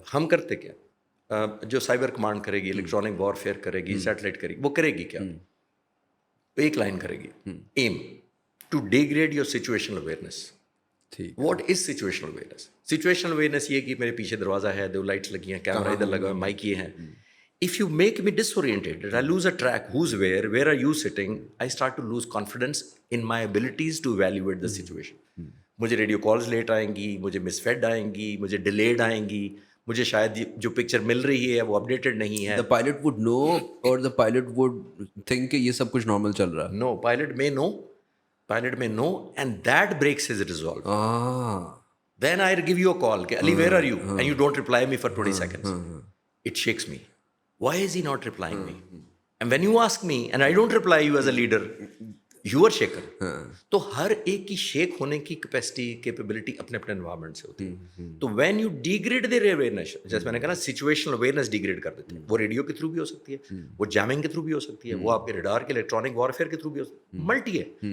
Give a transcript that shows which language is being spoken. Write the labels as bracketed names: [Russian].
[Urdu] ہم کرتے کیا, جو سائبر کمانڈ کرے گی, الیکٹرانک وارفیئر کرے گی, سیٹلائٹ کرے گی, وہ کرے گی کیا, ایک لائن کرے گی, [English] Aim to degrade your situational awareness. What is situational awareness? [Urdu] Situational awareness یہ کہ میرے پیچھے دروازہ ہے, 2 لائٹس لگی ہیں, کیمرہ ادھر لگا ہے, مائک یہ ہیں. [English] If you make me disoriented, I lose a track. Who's where? Where are you sitting? I start to lose confidence in my abilities to evaluate the situation. [Urdu] مجھے ریڈیو کالز لیٹ آئیں گی, مجھے مس feed آئیں گی, مجھے delayed آئیں گی, مجھے شاید جو پکچر مل رہی ہے وہ اپڈیٹڈ نہیں ہے. [English] The pilot would know or the pilot would think [Urdu] کہ یہ سب کچھ نارمل چل رہا ہے. [English] No, pilot may know, pilot may know, and that breaks his resolve. Ah. Then I give you a call, Ali, where are you? And you don't reply me for 20 seconds. It shakes me. Why is he not replying me? And when you ask me, and I don't reply you as a leader, you are shaken. [Urdu] تو ہر ایک کی shake ہونے کی capacity capability اپنے اپنے environment سے ہوتی ہے. تو [English] when you degrade their awareness, [Urdu] جیسے میں نے کہا نا سچویشنل اویئرنیس ڈیگریڈ کر دیتے ہیں. وہ ریڈیو کے تھرو بھی ہو سکتی ہے, وہ جیمنگ کے تھرو بھی ہو سکتی ہے, وہ آپ کے ریڈار کے الیکٹرانک وارفیئر کے تھرو بھی ہو سکتی ہے. ملٹی ہے.